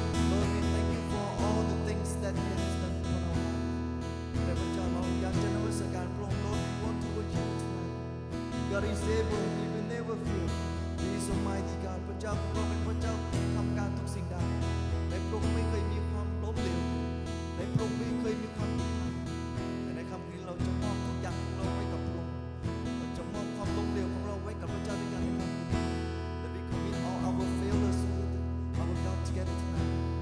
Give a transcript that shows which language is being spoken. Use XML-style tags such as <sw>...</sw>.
<en>Lord, we thank you for all the things that He has done for our life.</en> <th>แต่พระเจ้าเราอยากจะนมัสการพระองค์</th> <en>Lord, we want to worship you tonight. God is able, He will never fail. He is Almighty God.</en> <th>พระเจ้าของเราเป็นพระเจ้าที่ทำการทุกสิ่งได้และพระองค์ไม่เคยมีความล้มเหลวและพระองค์ไม่เคยมีความผิดพลาดแต่ในคำนี้เราจะมอบทุกอย่างของเราไว้กับพระองค์เราจะมอบความล้มเหลวของเราไว้กับพระเจ้าด้วยกันในคำนี้</th> <en>That we commit all our failures with our God together tonight.</en>